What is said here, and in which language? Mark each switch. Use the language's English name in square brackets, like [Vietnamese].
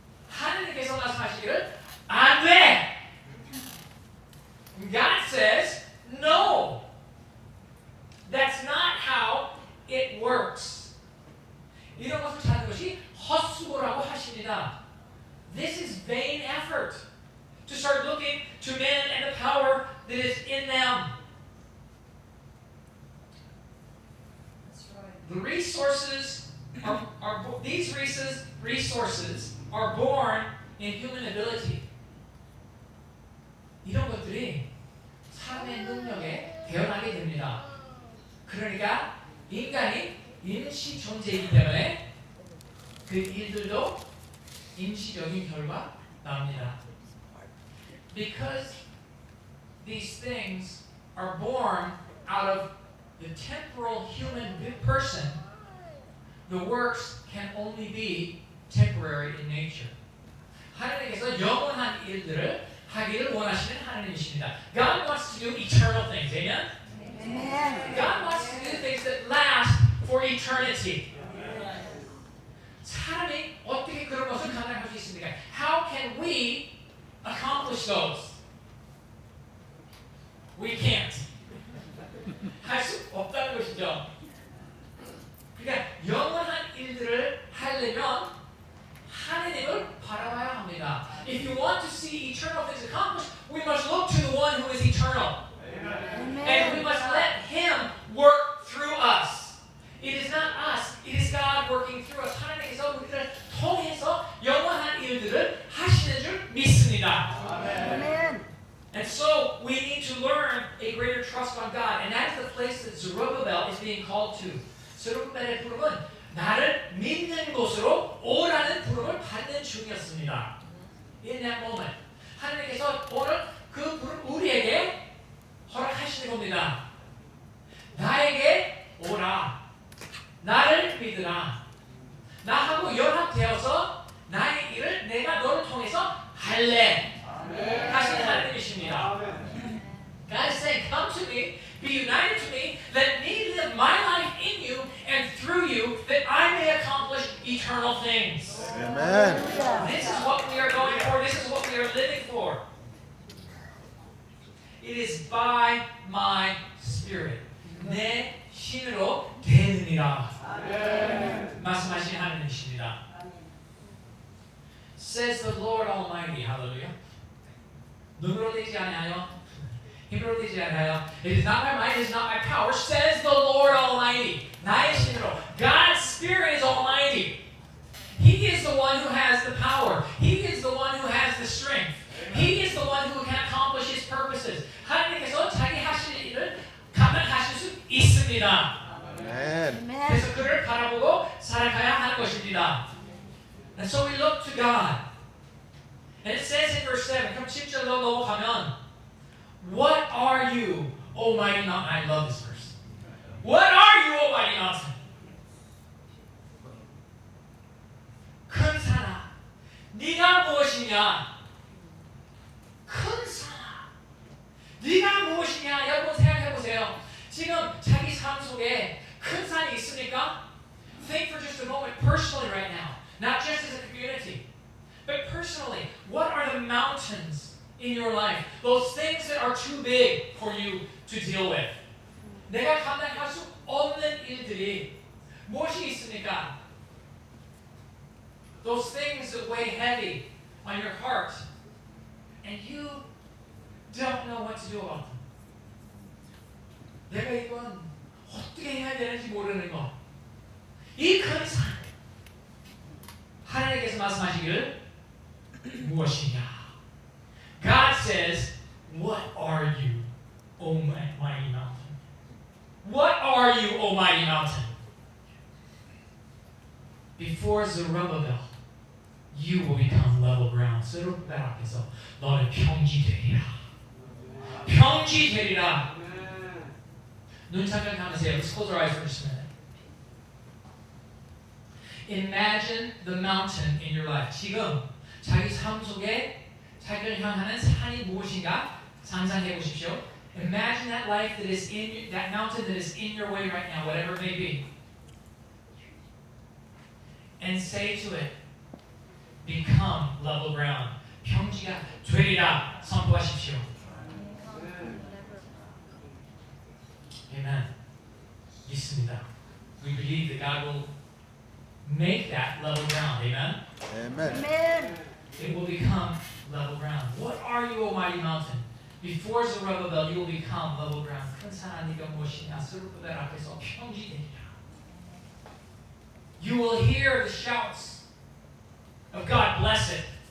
[Korean] 하나님께서 말씀하시기를 안 돼. [English] God says no. That's not how it works. [Korean] 이런 것을 찾는 것이 헛수고라고 하십니다. [English] This is vain effort to start looking to men and the power that is in them. The resources these resources are born in human ability. [Korean] 이런 것들이 사람의 능력에 태어나게 됩니다. 그러니까 인간이 임시 존재이기 때문에 그 일들도 임시적인 결과 나옵니다. [English] Because these things are born out of the temporal human person, the works can only be temporary in nature. [Korean] 하나님께서 영원한 일들을 하기를 원하시는 하나님이십니다. [English] God wants to do eternal things. Amen? Amen. God wants to do things that last for eternity. [Korean] 사람이 어떻게 그런 것을 감당할 수 있습니까? [English] How can we accomplish those? We can't. [Korean] 할 수 없다는 것이죠. 그러니까 영원한 일들을 하려면 하나님을 바라봐야 합니다. [English] If you want to see eternal things accomplished, we must look to the one who is eternal. Amen. And we must let Him work through us. It is not us, it is God working through us. [Korean] 하나님께서 우리를 통해서 영원한 일들을 하시는 줄 믿습니다. [English] Amen. And so we need to learn a greater trust on God. And that is the place that Zerubbabel is being called to. [Korean] zerubbabel의 부름은 나를 믿는 곳으로 오라는 부름을 받는 중이었습니다. [English] In that moment. [Korean] 하나님께서 오늘 그 부름 우리에게 허락하시는 겁니다. 나에게 오라. 나를 믿으라. 나하고 연합되어서 나의 일을 내가 너를 통해서 할래. 하시는 하나님이십니다. [English] God is saying, come to me, be united to me, let me live my life in you and through you, that I may accomplish eternal things. Amen. This is what we are going for. This is what we are living for. It is by my spirit. [Korean] 내 신으로 되느니라. 말씀하신 하나님이십니다. [English] Says the Lord Almighty. Hallelujah. [Korean] 눈으로 되지 않아요. 힘으로 되지 않아요. [English] It is not my might, it is not my power, says the Lord Almighty. [Korean] 나의 신으로. [English] God's Spirit is Almighty. He is the one who has the power. He is the one who has the strength. He is the one who can accomplish His purposes. [Korean] 하나님께서 자기 하실 일을 감당하실 수 있습니다. [English] Amen. [Korean] 그래서 그를 바라보고 살아가야 하는 것입니다. [English] And so we look to God. And it says in verse 7, [Korean] 그럼 7절로 넘어가면 [English] What are you, O mighty mountain? I love this verse. What are you, O mighty mountain? [Korean] 큰 산아, 네가 무엇이냐? 큰 산아, 네가 무엇이냐? 여러분 생각해보세요. 지금 자기 삶 속에 큰 산이 있습니까? [English] Think for just a moment personally right now. Not just as a community, but personally. What are the mountains in your life? Those things that are too big for you to deal with. [Korean] 내가 감당할 수 없는 일들이 무엇이 있습니까? [English] Those things that weigh heavy on your heart, and you don't know what to do about them. [Korean] 내가 이건 어떻게 해야 되는지 모르는 것. 이 큰 산. 하나님께서 말씀하시기를 무엇이냐? [English] God says, what are you, O mighty mountain? What are you, O mighty mountain? Before Zerubbabel, you will become level ground. [Korean] 스룹벨 앞에서 너는 평지되리라. 평지되리라. 눈 잠깐하세요. [English] Let's close our eyes for just a minute. Imagine the mountain in your life. [Korean] 지금 자기 삶 속에 자기를 향하는 산이 무엇인가 상상해 보십시오. [English] Imagine that life that is in that mountain that is in your way right now, whatever it may be, and say to it, become level ground. [Korean] 평지가 되리라 선포하십시오. Amen. 믿습니다. [English] We believe that God will make that level ground. Amen. Amen. Amen. It will become level ground. What are you, O mighty mountain? Before Zerubbabel, you will become level ground. [Korean] 큰 산아 네가 무엇이냐? 스룹벨 앞에서 평지되리라. [English] You will hear the shouts of God bless it.